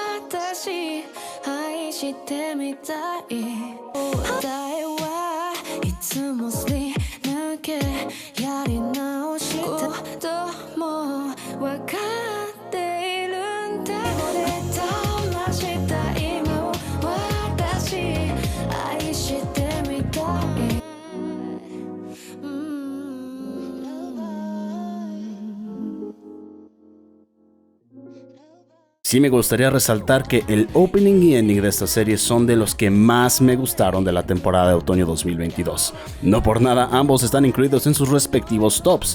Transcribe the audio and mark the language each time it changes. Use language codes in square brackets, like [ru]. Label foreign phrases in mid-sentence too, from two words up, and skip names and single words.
[ja] 私愛してみたい答えはいつもすり抜けやり直したことも分かっているんだ俺とした今を私愛してみたい [es] Sí me gustaría resaltar que el opening y ending de esta serie son de los que más me gustaron de la temporada de otoño 2022. No por nada, ambos están incluidos en sus respectivos tops.